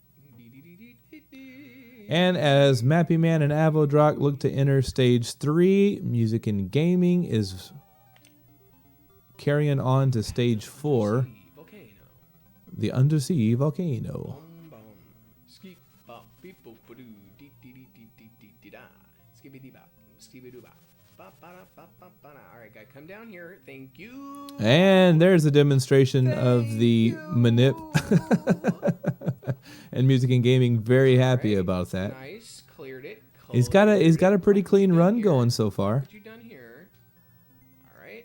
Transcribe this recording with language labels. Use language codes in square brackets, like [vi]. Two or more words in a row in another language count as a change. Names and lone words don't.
[en] And as Mappy Man and Avodrock look to enter stage 3, music and gaming is carrying on to stage 4, Volcano. the undersea volcano. Boom, boom. Skeep, bop, beep, boop, ba-doo, dee, dee, dee, dee, dee, dee, dee, da. Skibbity bop, skibbity bop. Bop, ba-da, bop, bop, ba-da. All right, guy, come down here. Thank you. And there's a demonstration of the manip. And music and gaming very happy about that. Nice, cleared it. He's got a pretty clean run going so far. What you done here? All right.